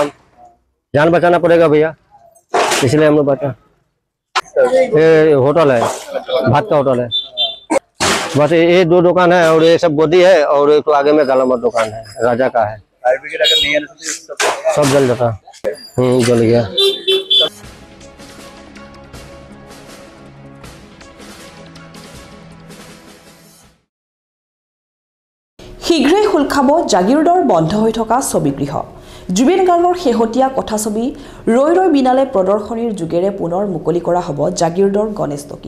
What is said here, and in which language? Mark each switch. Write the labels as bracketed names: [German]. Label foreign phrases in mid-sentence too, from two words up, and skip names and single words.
[Hindi] हम जान बचाना पड़ेगा भैया, इसलिए हम लोग बचा। ये होटल है, भात का होटल है। बस ये 2 दुकान है और ये सब गोदी है और एक तो आगे में गालामत दुकान है, राजा का है। फायर ब्रिगेड अगर नहीं आने से सब जल जाता। जल गया। [Assamese] শীঘ্ৰেই খোল খাব জাগিৰোডৰ বন্ধ হৈ থকা ছবিগৃহ। জুবিন গাৰ্গৰ শেহতীয়া কথাছবি ৰৈ ৰৈ বিনালে প্ৰদৰ্শনীৰ যোগেৰে পুনৰ মুকলি কৰা হ'ব জাগিৰোডৰ গণেশ টকিজ।